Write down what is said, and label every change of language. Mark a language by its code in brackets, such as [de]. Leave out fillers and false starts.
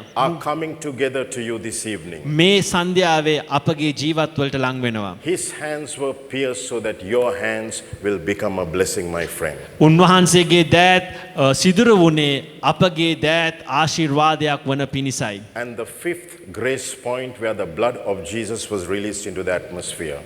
[en] are coming together to you this evening. [si] මේ සන්ධ්‍යාවේ අපගේ ජීවත් වලට ලං වෙනවා. [en] His hands were pierced so that your hands will become a blessing, my friend. [si] උන්වහන්සේගේ දෑත් සිදුරු වුණේ අපගේ දෑත් ආශිර්වාදයක් වන පිණිසයි. [en] And the fifth grace point where the blood of Jesus was released into the atmosphere.